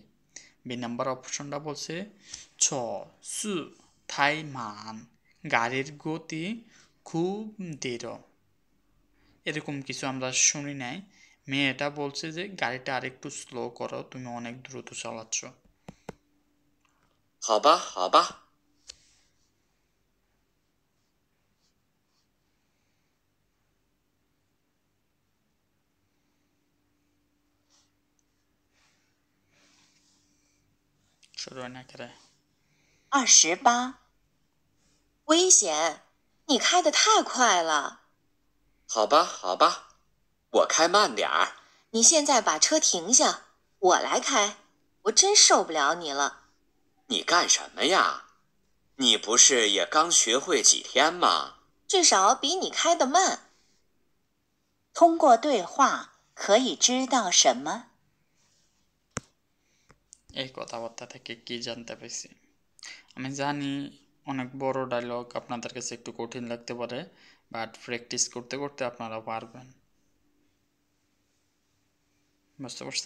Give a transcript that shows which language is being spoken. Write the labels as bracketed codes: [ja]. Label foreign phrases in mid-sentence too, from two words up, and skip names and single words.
[bn] বি নাম্বার অপশনটা বলছে [zh] 车速太慢, [bn] গাড়ির গতি খুব ধীর, এরকম কিছু আমরা শুনি নাই। মেয়েটা বলছে যে গাড়িটা আরেকটু স্লো করো, তুমি অনেক দ্রুত চালাচ্ছ। [zh] 好吧，好吧。 [bn] শুরু হয় না করে [zh] 28，危险！你开得太快了。好吧，好吧，我开慢点儿。你现在把车停下，我来开。我真受不了你了。你干什么呀？你不是也刚学会几天吗？至少比你开得慢。通过对话可以知道什么？ [bn] এই কথাবার্তা থেকে কি জানতে পারছি? আমি জানি অনেক বড় ডায়লগ আপনাদের কাছে একটু কঠিন লাগতে পারে, বাট প্র্যাকটিস করতে করতে আপনারা পারবেন। বুঝতে পারছেন?